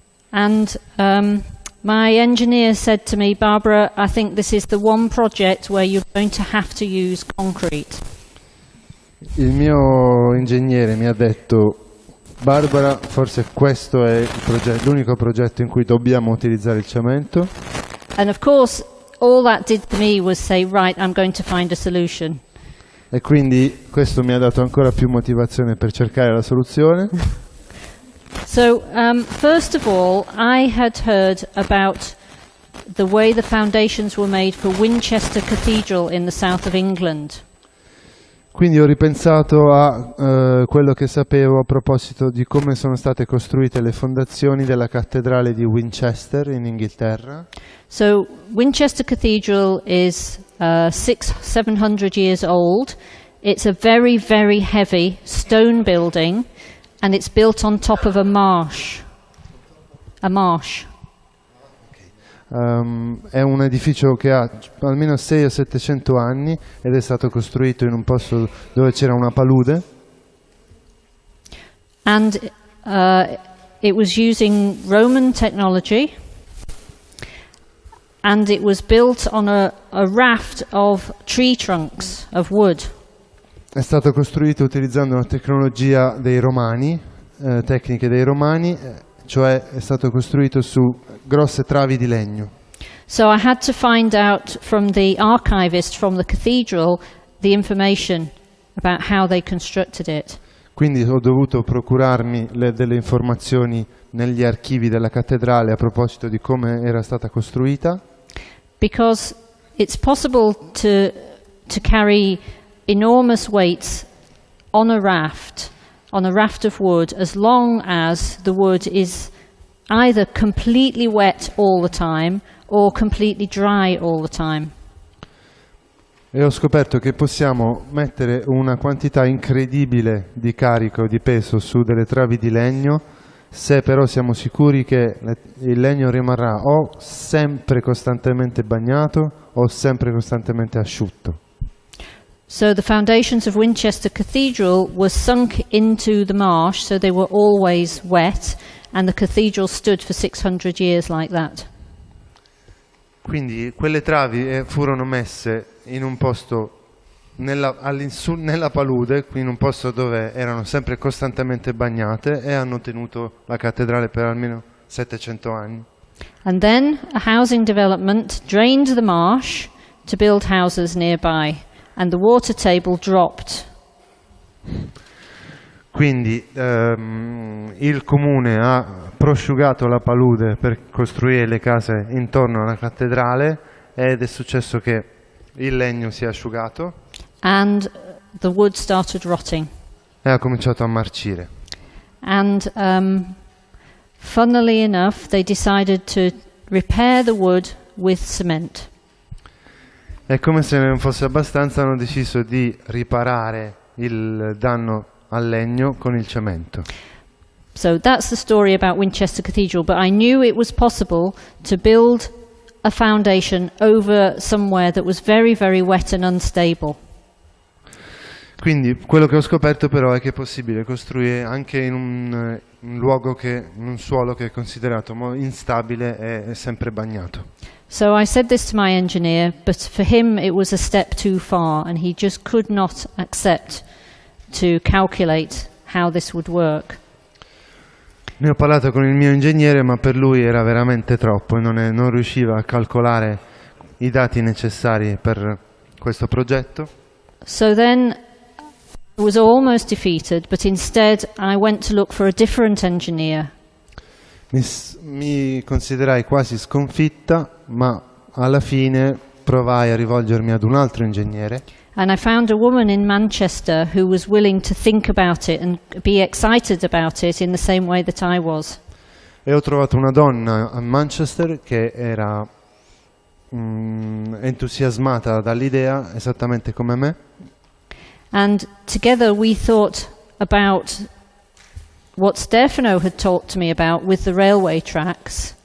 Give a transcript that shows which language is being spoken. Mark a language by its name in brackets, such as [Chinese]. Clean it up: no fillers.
[English] And my engineer said to me, Barbara, I think this is the one project where you're going to have to use concrete. [Italian] Il mio ingegnere mi ha detto: Barbara, forse questo è l'unico progetto in cui dobbiamo utilizzare il cemento. [English] And of course, all that did for me was say, right, I'm going to find a solution. [Italian] E quindi questo mi ha dato ancora più motivazione per cercare la soluzione. [English] So, first of all, I had heard about the way the foundations were made for Winchester Cathedral in the south of England. [Italian] Quindi ho ripensato a quello che sapevo a proposito di come sono state costruite le fondazioni della cattedrale di Winchester in Inghilterra. [English] So, Winchester Cathedral is 700 years old. It's a very, very heavy stone building, and it's built on top of a marsh. A marsh. [Italian] È un edificio che ha almeno 600 o 700 anni ed è stato costruito in un posto dove c'era una palude. [English] And it was using Roman technology, and it was built on a raft of tree trunks, of wood. [Italian] È stato costruito utilizzando una tecnologia dei Romani, tecniche dei Romani, cioè è stato costruito su grosse travi di legno. [English] So I had to find out from the archivist from the cathedral the information about how they constructed it. [Italian] Quindi ho dovuto procurarmi delle informazioni negli archivi della cattedrale a proposito di come era stata costruita. [English] Because it's possible to carry enormous weights on a raft of wood, as long as the wood is either completely wet all the time or completely dry all the time. [Italian] E ho scoperto che possiamo mettere una quantità incredibile di carico, di peso su delle travi di legno, se però siamo sicuri che il legno rimarrà o sempre costantemente bagnato o sempre costantemente asciutto. [English] So the foundations of Winchester Cathedral were sunk into the marsh, so they were always wet, and the cathedral stood for 600 years like that. [Italian] Quindi quelle travi furono messe in un posto nella palude, in un posto dove erano sempre costantemente bagnate e hanno tenuto la cattedrale per almeno 700 anni. [English] And then a housing development drained the marsh to build houses nearby, and the water table dropped. [Italian] Quindi il comune ha prosciugato la palude per costruire le case intorno alla cattedrale ed è successo che il legno si è asciugato [English] and the wood started rotting. [Italian] E ha cominciato a marcire. [English] And funnily enough, they decided to repair the wood with cement. [Italian] E come se non fosse abbastanza hanno deciso di riparare il danno al legno con il cemento. [English] So that's the story about Winchester Cathedral, but I knew it was possible to build a foundation over somewhere that was very, very wet and unstable. [Italian] Quindi quello che ho scoperto però è che è possibile costruire anche in un luogo in un suolo che è considerato instabile e sempre bagnato. [English] So I said this to my engineer, but for him it was a step too far, and he just could not accept to calculate how this would work. [Italian] Ne ho parlato con il mio ingegnere, ma per lui era veramente troppo e non riusciva a calcolare i dati necessari per questo progetto. [English] So then I was almost defeated, but instead I went to look for a different engineer. [Italian] Mi considerai quasi sconfitta, ma alla fine provai a rivolgermi ad un altro ingegnere. [English] And I found a woman in Manchester who was willing to think about it and be excited about it in the same way that I was. [Italian] E ho trovato una donna a Manchester che era entusiasmata dall'idea esattamente come me. [English] And together we thought about what Stefano had talked to me about with the railway tracks.